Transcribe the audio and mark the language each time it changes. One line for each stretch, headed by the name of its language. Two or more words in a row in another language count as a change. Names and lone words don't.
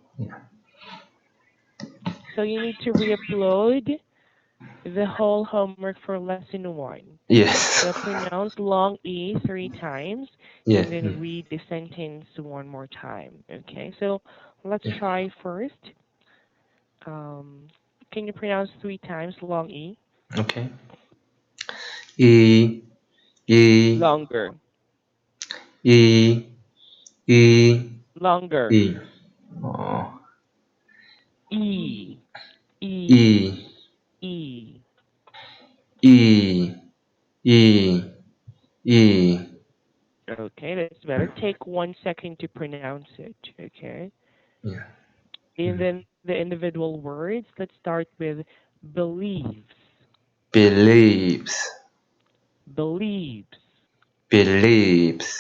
English: So you need to re-upload the whole homework for lesson one. Yes. So pronounce long E three times Yeah. and then read the sentence one more time. Okay, so let's try first. Um, can you pronounce three times long E? Okay. E E Longer. E E Longer. E. Oh. E. E. E E. E E E. Okay, that's better. Take 1 second to pronounce it. Okay. Yeah. And then the individual words. Let's start with believes. Believes. Believes. Believes.